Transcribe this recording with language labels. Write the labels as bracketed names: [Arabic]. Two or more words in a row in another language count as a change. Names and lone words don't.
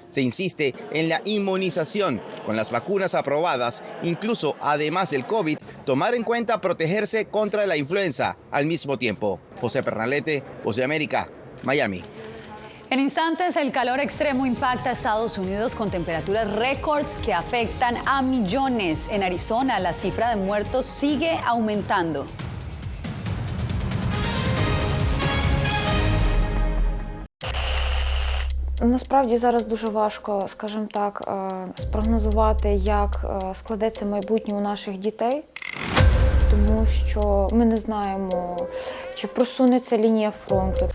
[Spanish] Se insiste en la inmunización con las vacunas aprobadas, incluso además del COVID, tomar en cuenta protegerse contra la influenza al mismo tiempo. José Pernalete, Voz de América, Miami. En instantes, el calor extremo impacta a Estados Unidos con temperaturas récords que afectan a millones. En Arizona, la cifra de muertos sigue aumentando. [Ukrainian] Насправді зараз дуже важко, скажімо так, спрогнозувати, як складеться майбутнє у наших дітей, тому що ми не знаємо, чи просунеться лінія фронту.